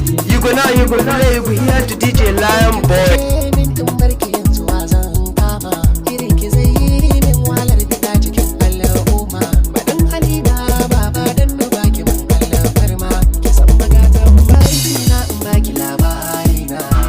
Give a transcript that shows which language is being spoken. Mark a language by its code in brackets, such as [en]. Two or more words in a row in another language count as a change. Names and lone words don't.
[pcm] You go now, you go play, you go hear to D J Lion Boy. [ha] Ke min in barki yanzu wa zan kama. Irin ki zai yi min wahalar fita cikin al'umma. Ba dan hali na ba, ba dan na baki ban alfarma. Ki san magatan barci na in baki labari na.